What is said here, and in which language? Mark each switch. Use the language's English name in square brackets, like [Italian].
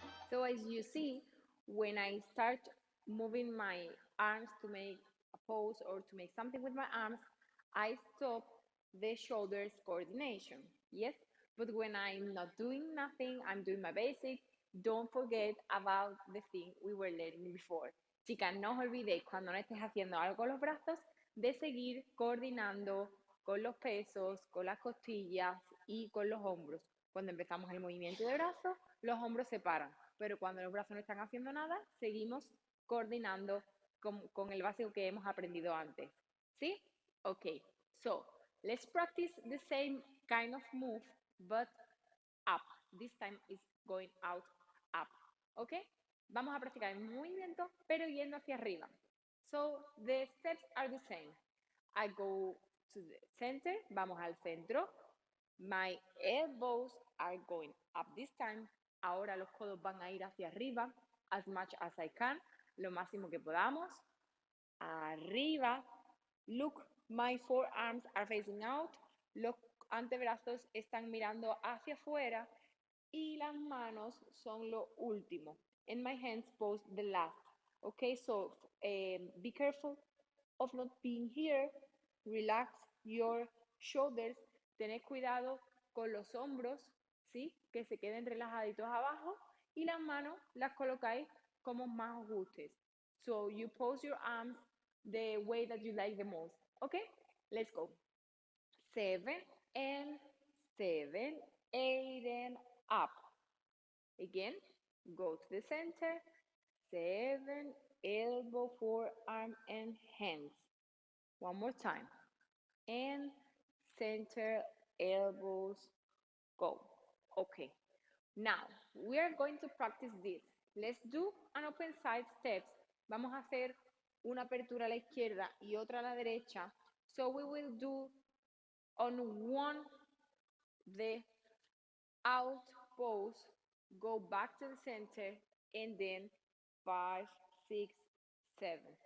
[English] So as you see, when I start moving my arms to make a pose or to make something with my arms, I stop the shoulders coordination. Yes, but when I'm not doing nothing, I'm doing my basic. Don't forget about the thing we were learning before. [Spanish] Chicas, no os olvidéis cuando no estés haciendo algo con los brazos de seguir coordinando con los pesos, con las costillas y con los hombros. Cuando empezamos el movimiento de brazos, los hombros se paran, pero cuando los brazos no están haciendo nada, seguimos coordinando con el básico que hemos aprendido antes. ¿Sí? [English] Okay, so let's practice the same kind of move, but up. This time is going out, up. Okay? [Spanish] Vamos a practicar el movimiento, pero yendo hacia arriba. [English] So the steps are the same. I go to the center, [Spanish] vamos al centro. [English] My elbows are going up this time. [Spanish] Ahora los codos van a ir hacia arriba, [English] as much as I can, [Spanish] lo máximo que podamos. Arriba. [English] Look, my forearms are facing out. [Spanish] Los antebrazos están mirando hacia afuera y las manos son lo último. [English] And my hands pose the last. Okay, so Be careful of not being here. Relax your shoulders. [Spanish] Tened cuidado con los hombros, ¿sí? Que se queden relajaditos abajo y las manos las colocáis como más os gustes. [English] So you pose your arms the way that you like the most. Okay? Let's go. 7 and 7, 8 and up. Again, go to the center. 7, elbow, forearm, and hands. One more time. And center, elbows, go. Okay. Now, we are going to practice this. Let's do an open side steps. [Spanish] Vamos a hacer una apertura a la izquierda y otra a la derecha. [English] So we will do on one the out pose, go back to the center, and then 5, 6, 7.